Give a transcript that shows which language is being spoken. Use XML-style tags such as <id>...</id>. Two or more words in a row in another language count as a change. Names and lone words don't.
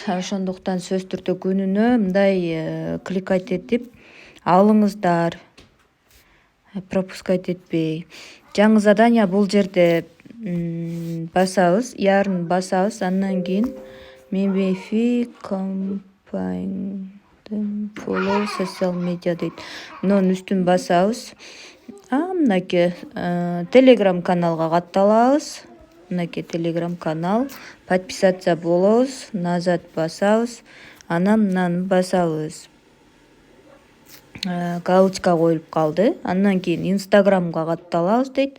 <ky>Ошондуктан сөзсүз түрдө күнүнө мындай кликать этип алыңыздар. Пропускать этпей. Жаңы задание бул жерде басабыз, ярын басабыз, андан кийин Мемфи компания</ky> <en>follow social media</en> <ky>дейт. Мунун үстүн басабыз. Мынакей Telegram каналга катталабыз. Мынакей Telegram канал. Подписаться болобуз, назад басабыз, анан мынаны басабыз. Галочка коюлуп калды. Андан кийин Instagramга катталабыз дейт.</ky>